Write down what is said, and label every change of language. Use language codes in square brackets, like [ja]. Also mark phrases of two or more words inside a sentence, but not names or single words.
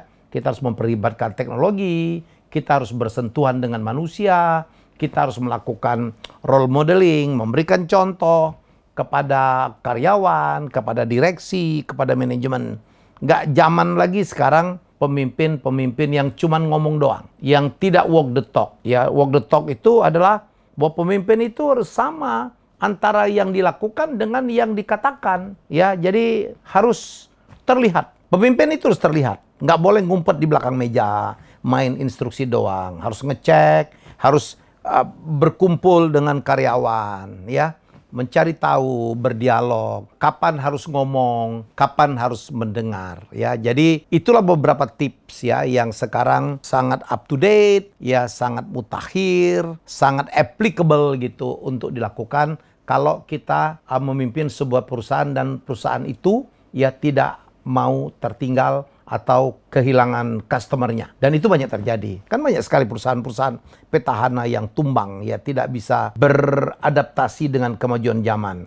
[id] Kita harus memperlibatkan teknologi, kita harus bersentuhan dengan manusia, kita harus melakukan [en] role modeling, [id] memberikan contoh kepada karyawan, kepada direksi, kepada manajemen. Nggak zaman lagi sekarang pemimpin-pemimpin yang cuman ngomong doang, yang tidak [en] walk the talk. [id] Ya, [en] walk the talk [id] itu adalah bahwa pemimpin itu harus sama antara yang dilakukan dengan yang dikatakan. Ya, jadi harus terlihat. Pemimpin itu harus terlihat. Nggak boleh ngumpet di belakang meja, main instruksi doang. Harus ngecek, harus berkumpul dengan karyawan, ya. Mencari tahu, berdialog, kapan harus ngomong, kapan harus mendengar, ya. Jadi itulah beberapa tips ya yang sekarang sangat [en] up to date, [id] ya sangat mutakhir, sangat applicable gitu untuk dilakukan kalau kita memimpin sebuah perusahaan dan perusahaan itu ya tidak mau tertinggal atau kehilangan customernya. Dan itu banyak terjadi. Kan banyak sekali perusahaan-perusahaan petahana yang tumbang, ya tidak bisa beradaptasi dengan kemajuan zaman.